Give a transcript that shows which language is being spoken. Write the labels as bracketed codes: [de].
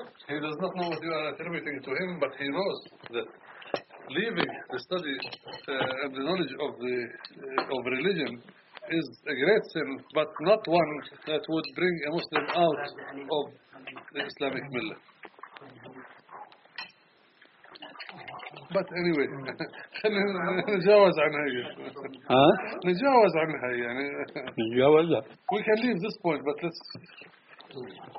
[en] He does not know what you are attributing to him, but he knows that leaving the study and the knowledge of the of religion is a great sin, but not one that would bring a Muslim out of the Islamic Millah. But anyway, [ar] نتجاوز عن هاي. ها؟ نتجاوز عن هاي يعني. نتجاوز. [en] We can leave this point, but let's.